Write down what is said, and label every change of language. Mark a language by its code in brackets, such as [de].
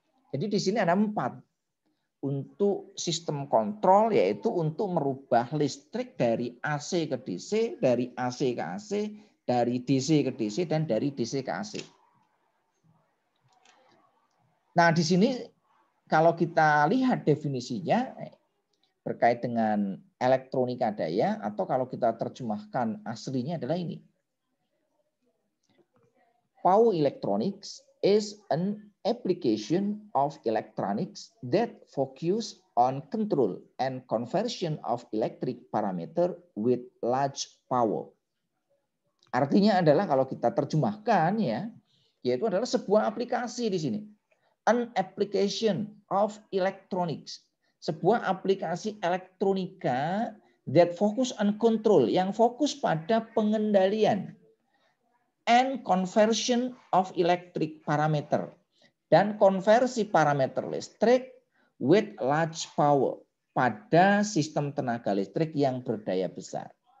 [id] Jadi di sini ada 4 untuk sistem kontrol, yaitu untuk merubah listrik dari AC ke DC, dari AC ke AC, dari DC ke DC, dan dari DC ke AC. Nah, di sini kalau kita lihat definisinya berkait dengan elektronika daya, atau kalau kita terjemahkan aslinya adalah ini. [en] Power electronics is an application of electronics that focus on control and conversion of electric parameter with large power. [id] Artinya adalah kalau kita terjemahkan ya, yaitu adalah sebuah aplikasi di sini. [en] An application of electronics, [id] sebuah aplikasi elektronika [en] that focus on control, [id] yang fokus pada pengendalian [en] and conversion of electric parameter, [id] dan konversi parameter listrik [en] with large power, [id] pada sistem tenaga listrik yang berdaya besar.